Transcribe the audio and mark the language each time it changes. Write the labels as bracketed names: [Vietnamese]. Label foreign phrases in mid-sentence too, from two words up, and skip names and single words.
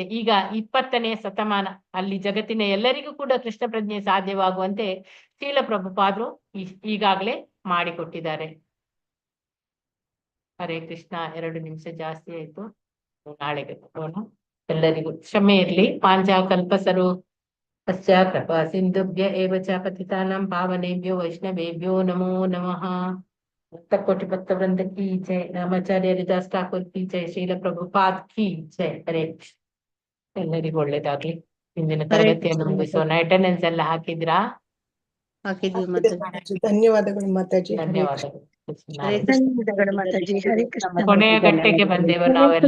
[Kannada] ಈಗ 20ನೇ ಶತಮಾನ ಅಲ್ಲಿ ಜಗತ್ತಿನ ಎಲ್ಲರಿಗೂ ಕೂಡ ಕೃಷ್ಣ ಪ್ರಜ್ಞೆ ಸಾಧ್ಯವಾಗುವಂತೆ ಶೀಲ ಪ್ರಭುಪಾದರು ಈಗಾಗಲೇ ಮಾಡಿಕೊಟ್ಟಿದ್ದಾರೆ. ಹರೇ ಕೃಷ್ಣ. 2 ನಿಮಿಷ ಜಾಸ್ತಿ ಆಯ್ತು, ನಾಳೆಗೆ ಹೋಗೋಣ. ಎಲ್ಲರಿಗೂ ಕ್ಷಮೆ ಇರ್ಲಿ. [Sanskrit] ಪಾಂಚಾಕಲ್ಪಸರು ಕೃಪಾ ಸಿಂಧುಭ್ಯ ಏವ ಚ ಪತಿತಾನಾಂ ಪಾವನೇಭ್ಯೋ ವೈಷ್ಣವೇಭ್ಯೋ ನಮೋ ನಮಃ. [Hindi] कोटि भक्त वृंद की जय. रामाचार्य हरिदास ठाकुर की जय. श्रील प्रभुपाद की जय. [Kannada] ಹರೇ ಕೃಷ್ಣ. ಎಲ್ಲರಿಗೂ ಒಳ್ಳೇದಾಗ್ಲಿ. ಇಂದಿನ ತರಗತಿಯನ್ನು ಮುಗಿಸೋಣ. ಅಟೆಂಡೆನ್ಸ್ ಎಲ್ಲ ಹಾಕಿದ್ರಾ? ಧನ್ಯವಾದಗಳು ಮಾತಾಜಿ. ಧನ್ಯವಾದಗಳು. ಧನ್ಯವಾದಗಳು ಮಾತಾಜಿ. ಹರೇ ಕೃಷ್ಣ. ಕೊನೆಯ ಘಟ್ಟಕ್ಕೆ ಬಂದೆವು ನಾವೆಲ್ಲ.